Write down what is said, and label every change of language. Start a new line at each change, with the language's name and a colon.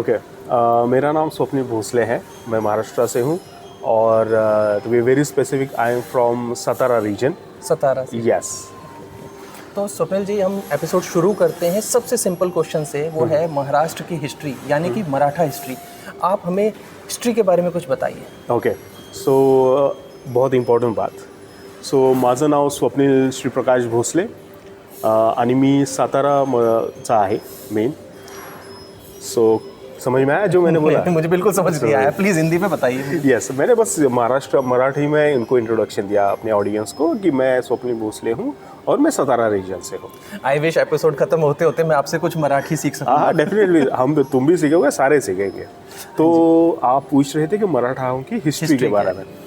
Hindi: Okay, मेरा नाम स्वप्निल भोसले है, मैं महाराष्ट्र से हूँ और
English: To be very specific I am from Satara region.
Hindi: सतारा से? यस। तो स्वप्निल जी, हम एपिसोड शुरू करते हैं सबसे सिंपल क्वेश्चन से, वो है महाराष्ट्र की हिस्ट्री यानी कि मराठा हिस्ट्री। आप हमें हिस्ट्री के बारे में कुछ बताइए। ओके, सो बहुत इम्पॉर्टंट बात।
Marathi: सो माझं नाव स्वप्नील श्रीप्रकाश भोसले आणि मी साताराचा आहे मेन।
Hindi: सो समझ में आया जो मैंने बोला? मुझे बिल्कुल समझ नहीं आया, प्लीज़ हिंदी में बताइए। यस, मैंने बस मराठी में इनको इंट्रोडक्शन दिया अपने ऑडियंस को कि मैं स्वप्निल भोसले हूँ और मैं सतारा रीजन से हूँ।
English: I wish
Hindi: एपिसोड खत्म होते होते मैं आपसे कुछ मराठी सीख सकूँ। हाँ, डेफिनेटली तुम भी सीखोगे, सारे सीखेंगे। तो आप पूछ रहे थे कि मराठाओं की हिस्ट्री के बारे में।